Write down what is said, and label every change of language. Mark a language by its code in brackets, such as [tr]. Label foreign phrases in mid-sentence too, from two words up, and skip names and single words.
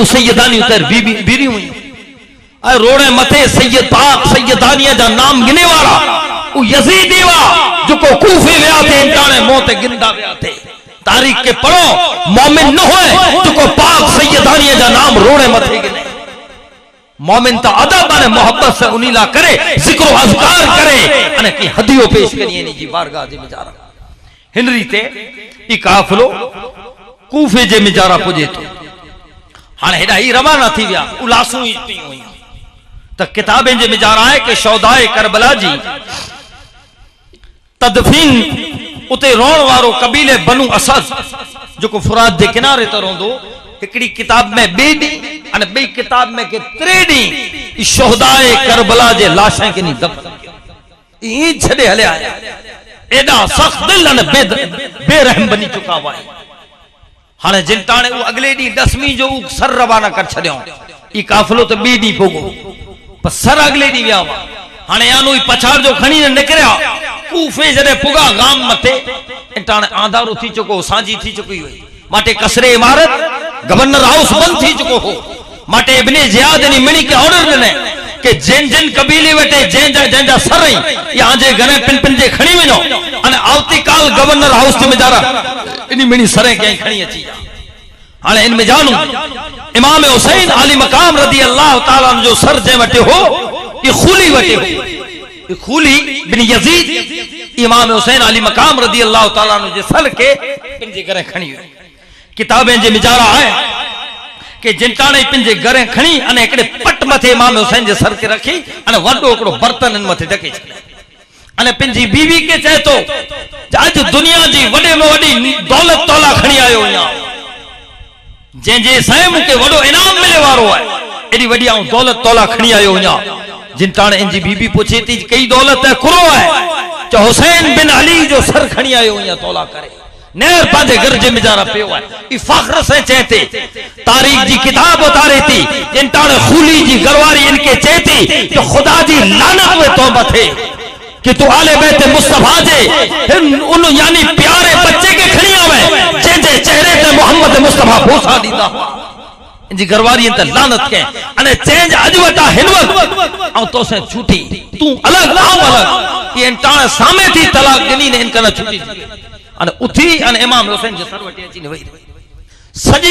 [kfr] सैयदानी उतर बीबी बीरी हुई ऐ रोड़े मथे सैयद पाक सैयदानी जा नाम गिने वाला उ यजीदी वा जो को कूफे वया थे इंटाने मौत गिंदा वया थे तारीख के पढ़ो मोमिन न होए जो को पाक सैयदानी जा नाम रोड़े मथे गिने मोमिन ता अदब अने मोहब्बत से उनीला करे जिक्र अज़कार करे अने की हदियो पेश करिए नी जी बारगाह जे मिजारा हिनरी ते ई काफिलो कूफे जे मिजारा पुजे तो हाने हेडा ही रवाना थी विया उलासू ही पई हुई त किताबें जे मिजारा है कि शौदाए करबला जी तदफीन उते रोण वारो कबीले बनु असद जो को फुरात दे किनारे त रोंदो एकड़ी किताब में बेडी अने बई किताब में के त्रेडी ई शोहदाए करबला जे लाशें के नी दफन ई छडे हले आया एडा सख्त दिल अने बेरहम बनी चुका हुआ है हाने जिनटाणे उ अगले डी 10वीं जो सर रवाना कर छड्यो ई काफिलो तो बी डी पोगो पर सर अगले डी विया हाने यानो ई पछाड़ जो खणी ने निकरिया कूफे जरे पुगा गाम मथे इंटाणे आंधारो थी चुको सांजी थी चुकी हुई माटे कसरे इमारत [en] governor house [kfr] बंद थी चुको हो माटे इब्ने जियाद ने मिणी के ऑर्डर दिने कि जिन जिन कबीले वटे जेंजा सरई या जे घरे पिन पिन जे खणी वनो अने आवती काल गवर्नर हाउस में जारा इनी मिणी सरे के खणी अची हाने इन में जानू इमाम हुसैन अली मकाम [ar] رضي الله تعالى [kfr] जो सर जे वटे हो ये खूली वटे हो ये खूली बिन यजीद इमाम हुसैन अली मकाम [ar] رضي الله تعالى [kfr] जे सर के पिन जे घरे खणी हुई किताबें जे मिजारा है कि जिनटाणे पिंजे घरे खणी अने एकड़े पट मथे इमाम हुसैन जे सर के रखी अने वडो एकड़ो बर्तन इन मथे ढके छडे अने पिंजी बीवी के चए तो आज दुनिया जी वडे में वडी दौलत तौला खणी आयो या जे जे साईं के वडो इनाम मिले वारो है एडी वडी आ दौलत तौला खणी आयो या जिनटाणे इंजी बीवी पूछे थी कई दौलत है कुरो है जो हुसैन बिन अली जो सर खणी आयो या तौला करे नेर पादे गरजे मिजारा पियो है ई फख्र से चेते तारीख जी किताब उतारी थी जिनटाणे खूली जी गरवारी इनके चेती कि खुदा जी लानत में तौबा थे कि तू आले बैत मुस्तफा जे उन यानी प्यारे बच्चे के खणी आवे जे जे चेहरे ते मोहम्मद मुस्तफा भूसा दीदा इंजी गरवारी त लानत के अने चेंज अजवटा हिनवत औ तो से छूटी तू अलग आव अलग ये इंटाणे सामे थी तलाक गिनी ने इनका छूटी अने उठी अने इमाम हुसैन जे सरवटी अची ने वई सजी